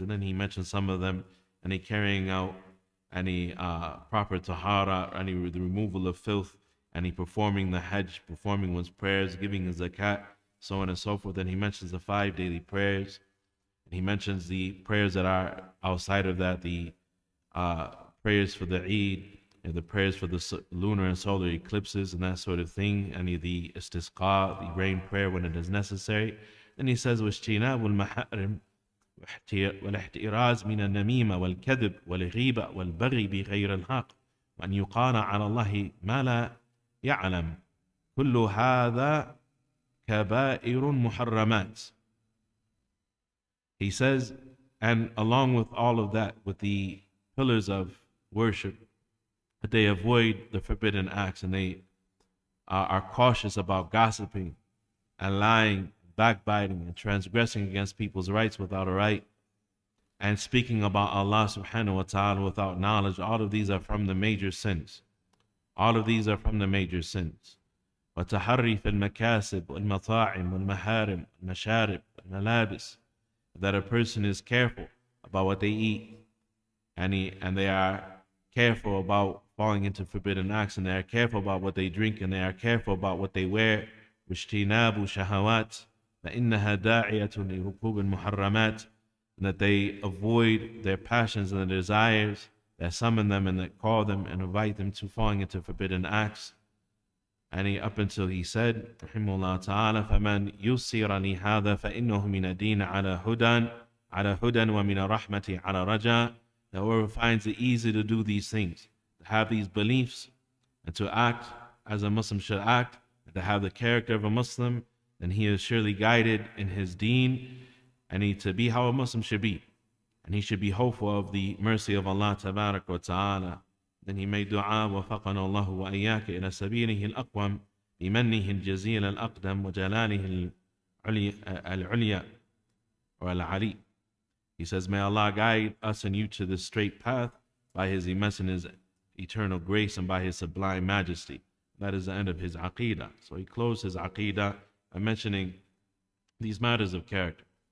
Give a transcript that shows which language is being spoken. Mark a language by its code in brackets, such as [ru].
[en] And then he mentioned some of them, and carrying out any proper tahara, any the removal of filth, and performing the hajj, performing one's prayers, giving the zakat, so on and so forth. And he mentions the 5 daily prayers, and he mentions the prayers that are outside of that, the prayers for the Eid, the prayers for the lunar and solar eclipses and that sort of thing, the istisqa, the rain prayer when it is necessary. [ar] Then he says, واجتناب المحارم والاحتراز من النميمة والكذب والغيبة والبغي بغير الحق وأن يقال على الله ما لا يعلم كل هذا كبائر محرمات. [en] He says, and along with all of that, with the pillars of worship, that they avoid the forbidden acts and they are cautious about gossiping and lying, backbiting and transgressing against people's rights without a right, and speaking about Allah subhanahu wa ta'ala without knowledge. All of these are from the major sins. All of these are from the major sins. [ar] وتحري في المكاسب والمطاعم والمحارم والمشارب والملابس, [en] that a person is careful about what they eat and they are careful about falling into forbidden acts, and they are careful about what they drink, and they are careful about what they wear. [ar] واجتناب شهوات فإنها داعية لركوب المحرمات, [en] that they avoid their passions and their desires that summon them and that call them and invite them to falling into forbidden acts. And up until he said, [ar] rahimahullah ta'ala, فَمَنْ يُسِّرَ لِهَذَا فَإِنَّهُ مِنَ الدِّينِ عَلَى هُدًى وَمِنَ الرَّحْمَةِ عَلَى رَجَاءٍ. [en] That whoever finds it easy to do these things, to have these beliefs, and to act as a Muslim should act, and to have the character of a Muslim, then he is surely guided in his deen, and to be how a Muslim should be. And he should be hopeful of the mercy of Allah tabarak wa ta'ala. Then he made dua, [ar] وَفَقَنَا اللَّهُ وَإِيَّاكَ إِلَى سَبِيلِهِ الْأَقْوَمِ بِمَنِّهِ الْجَزِيلَ الْأَقْدَمِ وَجَلَالِهِ الْعُلْيَا [en] or al-Ali. He says, may Allah guide us and you to the straight path by his immense and his eternal grace and by his sublime majesty. That is the end of his aqidah. So he closed his aqidah by mentioning these matters of character.